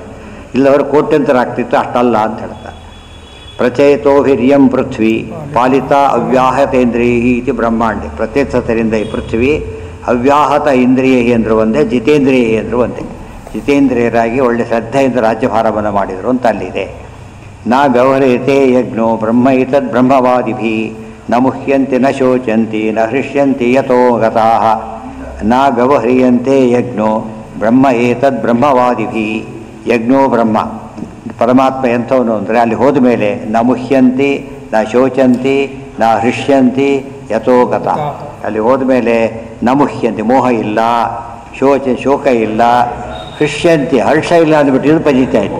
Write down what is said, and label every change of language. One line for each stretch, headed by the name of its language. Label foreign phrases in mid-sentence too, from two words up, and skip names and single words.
Kannada: ಇಲ್ಲವರು ಕೋಟ್ಯಂತರಾಗ್ತಿತ್ತು, ಅಷ್ಟಲ್ಲ ಅಂತ ಹೇಳ್ತಾರೆ.
Sanskrit: ಪ್ರಚೇತೋಭಿರಿಯಂ ಪೃಥ್ವಿ ಪಾಲಿತ ಅವ್ಯಾಹತೇಂದ್ರಿಯ ಇತಿ ಬ್ರಹ್ಮಾಂಡೆ.
Kannada: ಪ್ರತ್ಯೇಕತೆಯಿಂದ ಈ ಪೃಥ್ವಿ ಅವ್ಯಾಹತ ಇಂದ್ರಿಯ ಎಂದರು ಒಂದೇ, ಜಿತೇಂದ್ರಿಯ ಎಂದರು ಒಂದೇ. ಜಿತೇಂದ್ರಿಯರಾಗಿ ಒಳ್ಳೆ ಶ್ರದ್ಧೆಯಿಂದ ರಾಜ್ಯಭಾರವನ್ನು ಮಾಡಿದರು ಅಂತ ಅಲ್ಲಿದೆ.
Sanskrit: ನ ವ್ಯವಹ್ರಿಯತೆ ಯಜ್ಞೋ ಬ್ರಹ್ಮ ಏತದ್ ಬ್ರಹ್ಮವಾದಿಭಿ ನ ಮುಹ್ಯಂತಿ ನ ಶೋಚಂತಿ ನ ಹೃಷ್ಯಂತಿ ಯಥೋ ಗತಾಃ. ನ ವ್ಯವಹ್ರಿಯಂತೆ ಯಜ್ಞೋ ಬ್ರಹ್ಮ ಏತದ್ ಬ್ರಹ್ಮವಾದಿಭಿ. ಯಜ್ಞೋ ಬ್ರಹ್ಮ,
Kannada: ಪರಮಾತ್ಮ ಎಂಥವನು ಅಂದರೆ ಅಲ್ಲಿ ಹೋದ ಮೇಲೆ
Sanskrit: ನ ಮುಹ್ಯಂತಿ ನ ಶೋಚಂತಿ ನ ಹೃಷ್ಯಂತಿ ಯಥೋ ಗತಾಃ.
Kannada: ಅಲ್ಲಿ ಹೋದ ಮೇಲೆ
Sanskrit: ನ ಮುಹ್ಯಂತಿ,
Kannada: ಮೋಹ ಇಲ್ಲ, ಶೋಕ ಇಲ್ಲ, ಹೃಷ್ಯಂತಿ ಹರ್ಷ ಇಲ್ಲ ಅಂದ್ಬಿಟ್ಟು ಇದು ಪಜಿತಾ ಇತ್ತು.